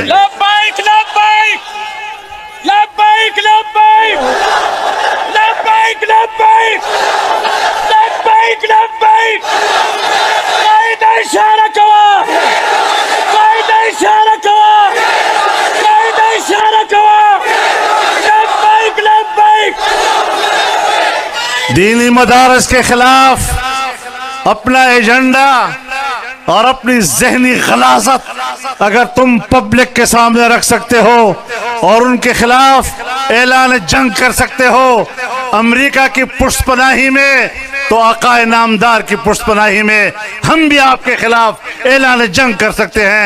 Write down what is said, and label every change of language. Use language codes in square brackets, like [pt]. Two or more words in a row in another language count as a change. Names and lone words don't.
[ur] لبیک لبیک لبیک لبیک لبیک لبیک لبیک لبیک. कायदा इशारा कवा, कायदा इशारा कवा, कायदा इशारा कवा। لبیک لبیک. دینی مدارس کے خلاف اپنا ایجنڈا اور اپنی ذہنی غلاظت اگر تم پبلک کے سامنے رکھ سکتے ہو اور ان کے خلاف اعلان جنگ کر سکتے ہو امریکہ کی پشتپناہی میں، تو آقائے نامدار کی پشتپناہی میں ہم بھی آپ کے خلاف اعلان جنگ کر سکتے ہیں.